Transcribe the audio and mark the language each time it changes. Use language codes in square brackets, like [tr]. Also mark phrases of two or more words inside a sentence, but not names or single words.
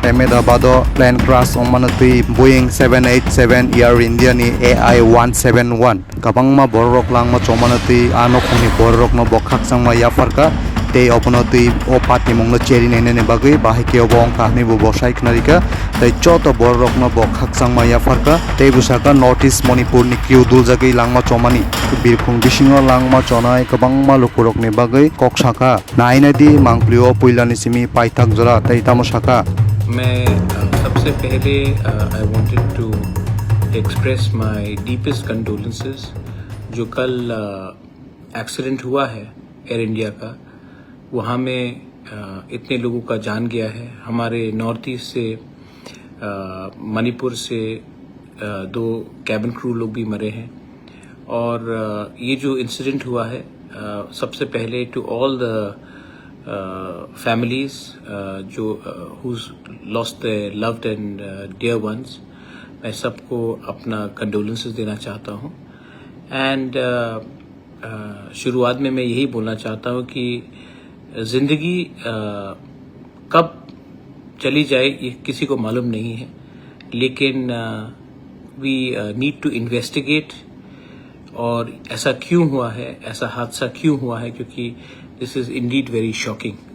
[trp] Ahmedabado plane crash omanatui Boeing 787 Air India ni AI-171 kabangma borok langma chomanatui anokni borok no bokhak sangma yafarka tei oponotui opati mongno cheri nene bagai bahike obongka ni bu bosai knarika tei choto borok no bokhak sangma yafarka tei busaka notice Manipur ni kriu duljagei langma chomani birkhung bisingo langma chonai kabangma lukurokni bagai koksaka nainadi mangplio puilani simi paithak jora tei tamosaka [hi] मैं सबसे पहले [en] I wanted to express my deepest condolences [hi] जो कल एक्सीडेंट हुआ है एयर इंडिया का वहाँ में इतने लोगों का जान गया है। हमारे नॉर्थ ईस्ट से मणिपुर से 2 [en] cabin crew [hi] लोग भी मरे हैं और ये जो इंसिडेंट हुआ है सबसे पहले [en] to all the [hi] families जो [en] who's lost their loved and dear ones [hi] मैं सबको अपना कंडोलेंसेस देना चाहता हूँ एंड शुरुआत में मैं यही बोलना चाहता हूँ कि ज़िंदगी कब चली जाए ये किसी को मालूम नहीं है लेकिन [en] we need to investigate [hi] और ऐसा क्यों हुआ है ऐसा हादसा क्यों हुआ है क्योंकि [en] this is indeed very shocking.